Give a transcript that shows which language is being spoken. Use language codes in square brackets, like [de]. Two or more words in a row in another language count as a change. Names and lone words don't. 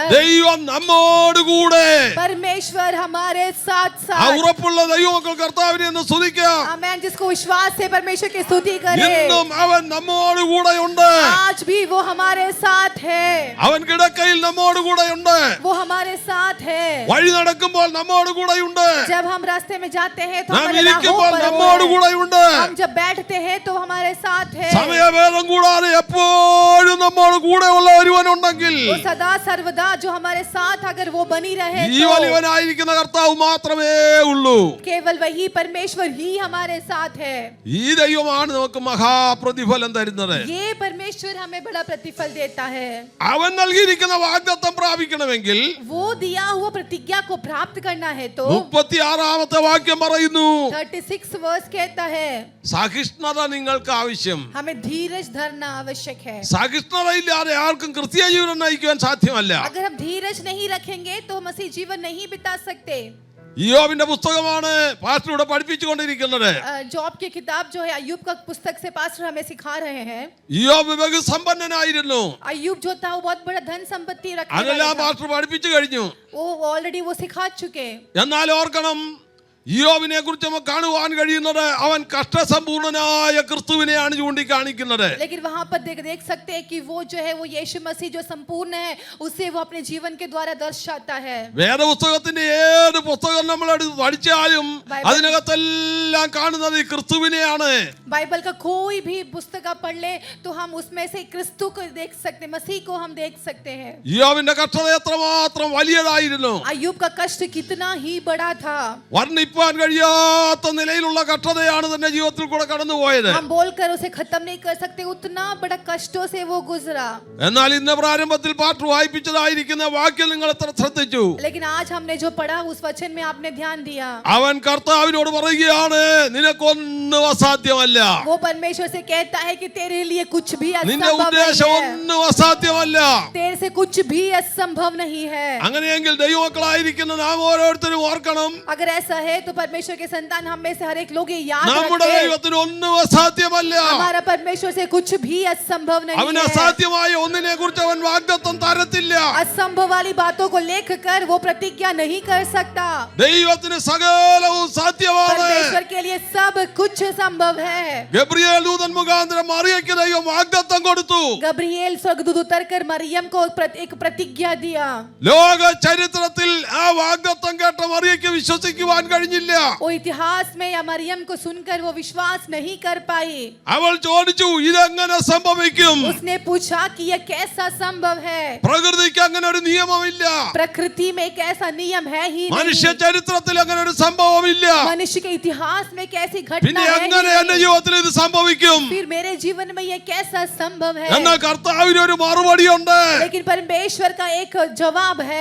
[ml] ദൈവം നമ്മോട് കൂടെ. [hi] परमेश्वर हमारे साथ ആ साथ। [ml] ഉറപ്പുള്ള ദൈവമക്കൾ കർത്താവിനെ ഒന്ന് സ്തുതിക്കാം. [hi] आमेन। जिसको विश्वास है परमेश्वर की स्तुति करे। [ml] ഇന്നും അവൻ നമ്മോട് കൂടെയുണ്ട്. [hi] आज भी वो हमारे साथ है। [ml] അവൻ കിടക്കയിൽ നമ്മോട് കൂടെയുണ്ട്. [hi] वो हमारे साथ है। [ml] വഴി നടക്കുമ്പോൾ നമ്മോട് കൂടെയുണ്ട്. [hi] जब हम रास्ते में जाते हैं तो [ml] നാം [hi] हमारे [ml] ഇരിക്കുമ്പോൾ [hi] राहों पर वो [ml] നമ്മോട് [hi] है। [ml] കൂടെയുണ്ട്. [hi] हम जब बैठते हैं तो हमारे साथ है। [ml] സമയഭേദം കൂടാതെ എപ്പോഴും നമ്മോട് കൂടെയുള്ള ഒരുവനുണ്ടെങ്കിൽ [hi] वो सदा सर्वदा जो हमारे साथ अगर वो बनी रहे [ml] ഈ [hi] तो [ml] വലിയവനായിരിക്കുന്ന കർത്താവ് മാത്രമേ ഉള്ളൂ. [hi] केवल वही परमेश्वर ही हमारे साथ है। [ml] ഈ ദൈവമാണ് നമുക്ക് മഹാപ്രതിഫലം തരുന്നത്. [hi] ये परमेश्वर हमें बड़ा प्रतिफल देता है। [ml] അവൻ നൽകിയിരിക്കുന്ന വാഗ്ദത്തം പ്രാപിക്കണമെങ്കിൽ [hi] वो दिया हुआ प्रतिज्ञा को प्राप्त करना है तो [ml] 36ാമത്തെ വാക്യം പറയുന്നു, [hi] 36 वर्ष कहता है [ml] സഹിഷ്ണുത നിങ്ങൾക്ക് ആവശ്യം. [hi] हमें धीरज धरना आवश्यक है। [ml] സഹിഷ്ണുതയില്ലാതെ ആർക്കും ക്രിസ്തീയ ജീവിതം നയിക്കുവാൻ സാധ്യമല്ല. [hi] अगर हम धीरज नहीं रखेंगे तो हम मसीह जीवन नहीं बिता सकते। [ml] ഇയ്യോബിന്റെ പുസ്തകമാണ് പാസ്റ്റർ ഇവിടെ പഠിപ്പിച്ചുകൊണ്ടിരിക്കുന്നത്. [hi] जॉब की किताब जो है अय्यूब का पुस्तक से पास्टर हमें सिखा रहे हैं। [ml] ഇയ്യോബ് ബഹു സമ്പന്നനായിരുന്നു. [hi] अय्यूब जो था वो बहुत बड़ा धन संपत्ति रखने वाला [ml] അതെല്ലാം [hi] था। [ml] പാസ്റ്റർ പഠിപ്പിച്ചു കഴിഞ്ഞു. [hi] वो ऑलरेडी वो सिखा चुके। [ml] എന്നാൽ ഓർക്കണം, ഇയ്യോബിനെ കുറിച്ച് നമുക്ക് കാണുവാൻ കഴിയുന്നത് അവൻ കഷ്ടസമ്പൂർണനായ ക്രിസ്തുവിനെയാണ് ചൂണ്ടിക്കാണിക്കുന്നത്. [hi] लेकिन वहां पर देख सकते हैं कि वो जो है वो यीशु मसीह जो संपूर्ण है उसे वो अपने जीवन के द्वारा दर्शाता है। [ml] വേദപുസ്തകത്തിന്റെ ഏത് പുസ്തകം നമ്മൾ എടുത്ത് പഠിച്ചാലും അതിനകത്തെല്ലാം കാണുന്നത് ഈ ക്രിസ്തുവിനെയാണ്. [hi] बाइबल का कोई भी पुस्तक आप पढ़ ले तो हम उसमें से क्रिस्तु को देख सकते हैं, मसीह को हम देख सकते हैं। [ml] ഇയ്യോബിന്റെ കഷ്ടത എത്രമാത്രം വലിയതായിരുന്നു. [hi] अय्यूब का कष्ट कितना ही बड़ा था। [ml] വർണ്ണിപ്പാൻ പ്രാപിപ്പാൻ കഴിയാത്ത നിലയിലുള്ള കഷ്ടതയാണ് തന്റെ ജീവിതത്തിൽ കൂടെ കടന്നുപോയത്. [hi] हम बोलकर उसे खत्म नहीं कर सकते, उतना बड़ा कष्टों से वो गुजरा. [ml] എന്നാൽ ഇന്ന് പ്രാരംഭത്തിൽ പാട്ട് വായിപ്പിച്ചതായിരിക്കുന്ന വാക്യം നിങ്ങൾ എത്ര ശ്രദ്ധിച്ചു? [hi] लेकिन आज हमने जो पढ़ा उस वचन में आपने ध्यान दिया. [ml] അവൻ കർത്താവിനോട് പറയുകയാണ്, നിനക്കൊന്നും അസാധ്യമല്ല. [hi] वो परमेश्वर से कहता है कि तेरे लिए कुछ भी [ml] നിന്റെ [hi] असंभव [ml] ഉദ്ദേശം [hi] नहीं है. [ml] ഒന്നും അസാധ്യമല്ല. [hi] तेरे से कुछ भी असंभव नहीं है. [ml] അങ്ങനെയെങ്കിൽ ദൈവമക്കളായിരിക്കുന്ന നാം ഓരോരുത്തരും ഓർക്കണം, [hi] अगर ऐसा है तो परमेश्वर के संतान हम में से हर एक लोग ये याद [ml] നമ്മുടെ [hi] रखें, [ml] ദൈവത്തിന് ഒന്നും അസാധ്യമല്ല. [hi] हमारा परमेश्वर से कुछ भी असंभव नहीं [ml] അവന് [hi] है. [ml] അസാധ്യമായ ഒന്നിനെ കുറിച്ച് അവൻ വാഗ്ദത്തം തരത്തില്ല. [hi] असंभव वाली बातों को लेख कर वो प्रतिज्ञा नहीं कर सकता. [ml] ദൈവത്തിന് സകലവും സാധ്യമാണ്. [hi] परमेश्वर के लिए सब कुछ संभव है. [ml] ഗബ്രിയേൽ ദൂതൻ മുഖാന്തരം മറിയയ്ക്ക് ദൈവം വാഗ്ദത്തം കൊടുത്തു. [hi] गब्रिएल स्वर्गदूत उतरकर मरियम को एक प्रतिज्ञा दिया. [ml] ലോക ചരിത്രത്തിൽ ആ വാഗ്ദത്തം കേട്ട മറിയയ്ക്ക് വിശ്വസിക്കുവാൻ കഴിഞ്ഞില്ല. [hi] वो इतिहास में या मरियम को सुनकर वो विश्वास नहीं कर पाई. [ml] അവൾ ചോദിച്ചു, ഇതെങ്ങനെ സംഭവിക്കും? [hi] उसने पूछा कि यह कैसा संभव है. [ml] പ്രകൃതിക്ക് അങ്ങനെ ഒരു നിയമമില്ല. [hi] प्रकृति में एक ऐसा नियम है ही [ml] മനുഷ്യ [hi] नहीं. [ml] ചരിത്രത്തിൽ അങ്ങനെ ഒരു സംഭവമില്ല. [hi] मनुष्य के इतिहास में कैसी [ml] പിന്നെ [hi] घटना है [ml] എങ്ങനെ [hi] ही [ml] എന്റെ [hi] नहीं. [ml] ജീവിതത്തിൽ ഇത് സംഭവിക്കും? [hi] फिर मेरे जीवन में यह कैसा संभव है. [ml] എന്നാൽ കർത്താവിന് ഒരു മറുപടിയുണ്ട്. [hi] लेकिन परमेश्वर का एक जवाब है.